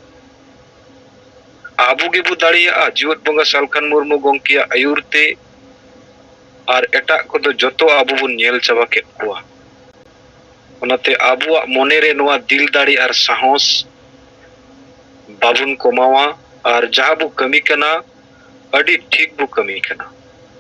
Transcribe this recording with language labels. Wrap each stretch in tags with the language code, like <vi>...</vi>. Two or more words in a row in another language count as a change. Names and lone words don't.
<sat>आबु गे बु दाड़िया जीवत बंगा सालखान मुर्मू गोंकिया आयुरते और एटा को दो जतो आबु बु नेल चाबा के कुआ ओनाते आबुआ मोने रे नोआ दिल दाड़ी और साहस बाबुन कमावा और जहाँ बु कमी कना अडी ठीक बु कमी कना</sat>